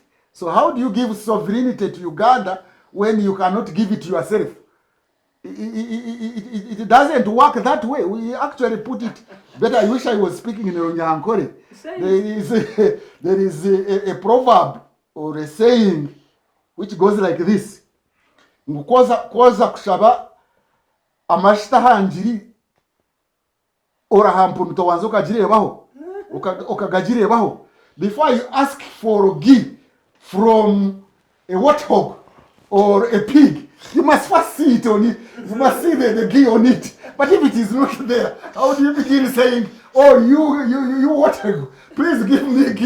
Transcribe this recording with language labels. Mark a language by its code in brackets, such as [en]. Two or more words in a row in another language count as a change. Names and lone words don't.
[en] So how do you give sovereignty to Uganda when you cannot give it to yourself? It doesn't work that way. We actually put it better. I wish I was speaking in Runyankore. There is a proverb or a saying which goes like this. [nyn] Koza kushaba amashita hanjiri orahampunuto wanzo kajirebaho ukagajirebaho [en] before you ask for ghee from a warthog or a pig, you must first see it on it. You must see the ghee on it. But if it is not there, how do you begin saying, oh, you warthog, please give me ghee?